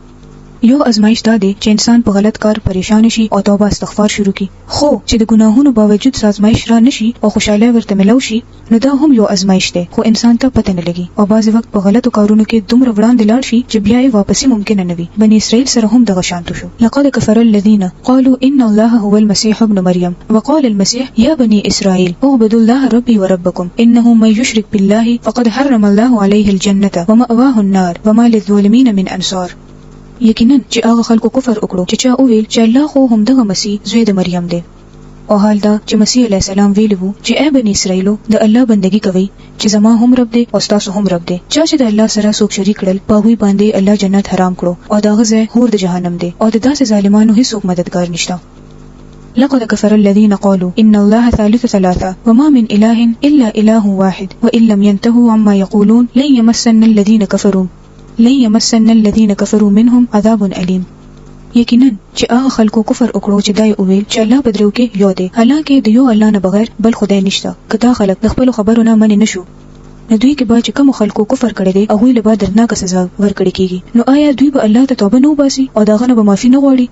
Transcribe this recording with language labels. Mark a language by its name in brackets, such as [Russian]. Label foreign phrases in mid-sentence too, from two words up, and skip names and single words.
[Pashto] یو ازمایش دا دی چې انسان په غلط کار پریشان شي او توبه استغفار شروع کړي، خو چې د ګناهونو باوجود ازمایش را نشي او خوشاله ورته ملو شي نو دا هم یو ازمایش دی، خو انسان ته پته نه لګي او بعض وخت په غلطو کارونو کې دومره وړاندې لاړ شي چې بیا یې واپسی ممکن نه وي. بنی اسرائیل سره هم دغه شانت شو. [Arabic] لقد كفر الذين قالوا ان الله هو المسيح ابن مريم وقال المسيح يا بني اسرائيل اعبدوا الله ربي وربكم انه من يشرك بالله فقد حرم الله عليه الجنه ومأواه النار وما للظالمين من انصار. [Pashto] یقینا چې هغه خلکو کفر وکړو چې چا وویل چې الله خو هم دغه مسیح زوی د مریم دی. او حال دا چې مسیح علیه السلام ویلي وو چې اے بنی اسرائیلو د الله بندگی کوئ چې زما هم رب دی او تاسو هم رب دی. چا چې د الله سره څوک شریک کړل په هغوی باندې الله جنت حرام کړو او دغه ځای هور د جهنم دی او د داسې ظالمانو هیڅوک مددگار نشته. [Arabic] لقد كفر الذين قالوا إن الله ثالث ثلاثة وما من إله إلا إله واحد وإن لم ينتهوا عما يقولون لن يمسن الذين كفروا منهم عذاب أليم. [Pashto] یقینا چې هغه خلکو کفر وکړو چې دای وویل چې الله بدرو کې یو دی، حالانکه د یو الله نه بغیر بل خدای نشته. کدا خلک د خپل خبرونه منې نشو نو دوی کې به چې کوم خلکو کفر کړی دی هغوی له به درناکه سزا ورکړي کیږي. نو آیا دوی به الله ته توبه نه وباسي او دغه نه به معافي نه غواړي؟